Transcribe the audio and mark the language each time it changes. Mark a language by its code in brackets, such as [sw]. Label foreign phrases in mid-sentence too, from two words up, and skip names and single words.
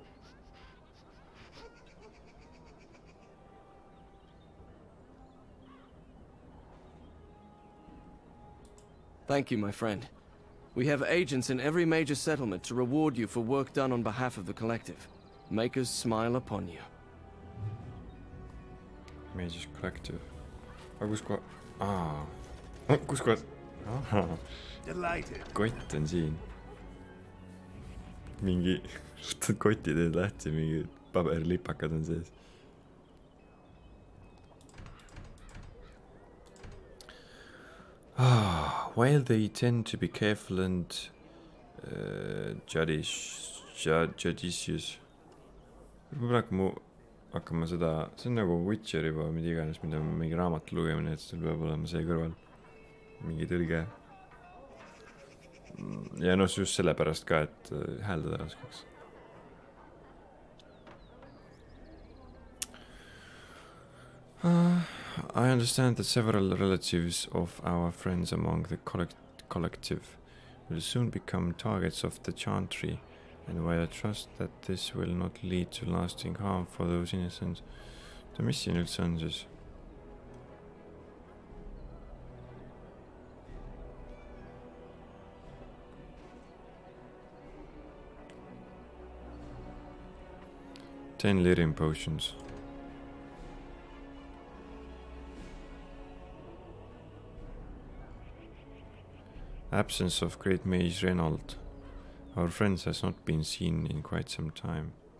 [en] Thank you, my friend. We have agents in every major settlement to reward you for work done on behalf of the collective. Makers smile upon you. Major collective. [et] Aga kus koha... Kus koha... Kott on siin. Mingi... Koti teed lahti, mingi paberilipakad on sees. [en] While they tend to be careful and judicious. [et] Praegu hakkama seda, see on nagu Witcher juba, mida iganes, mida mingi raamatu lugemine, et sul peab olema see kõrval mingi tõlge. Ja no just sellepärast ka, et hääldada raskaks. [en] I understand that several relatives of our friends among the collective will soon become targets of the Chantry, and while I trust that this will not lead to lasting harm for those innocent. [et] Mis siin üldse on siis? Denerim potions. [en] Absence of great mage Reynald. Our friends has not been seen in quite some time.